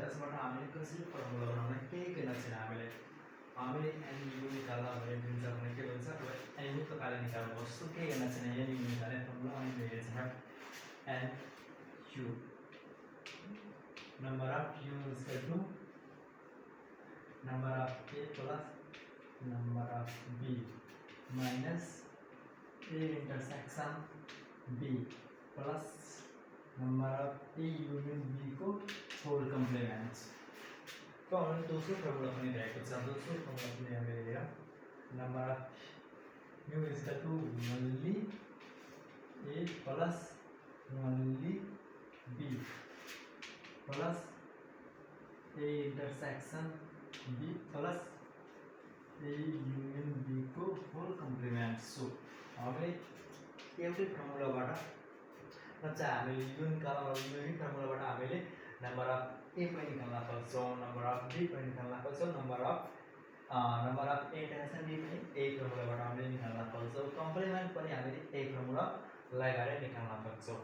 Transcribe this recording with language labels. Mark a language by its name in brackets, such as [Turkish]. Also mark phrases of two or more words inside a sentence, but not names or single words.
[Nepali] यसबाट हामीले कसरी फर्मुला बनाउने, केही गर्न छैन। हामीले [English] N U [Nepali] निकाल्दा दिन्छ भने के भन्छ, [English] N U [Nepali] तपाईँले निकाल्नुहोस्। सो केही गर्न छैन, [English] N U [Nepali] निकाल्ने फर्मुला हामीले हेर्छौँ। [English] N U number of U equal to number of A plus number of B minus A intersection B plus number of A union B को whole complements. [Hindi] तो हमने दूसरे फॉर्मूला अपने रहेगा तो दूसरे फॉर्मूला अपने हमें रहेगा [English] number of U is equal to only A plus only B plus A intersection B plus A union B [Hindi] को [English] whole complement. [Nepali] सो हामीले एउटै फर्मुलाबाट चाहिँ हामीले यो फर्मुलाबाट हामीले [English] number of A [Nepali] पनि निकाल्न सक्छौँ, [English] number of B [Nepali] पनि निकाल्न सक्छौँ, [English] number of A tension B [Nepali] पनि यही फर्मुलाबाट हामीले निकाल्न सक्छौँ, कम्प्लिमेन्ट पनि हामीले यही फर्मुला लगाएर निकाल्न सक्छौँ।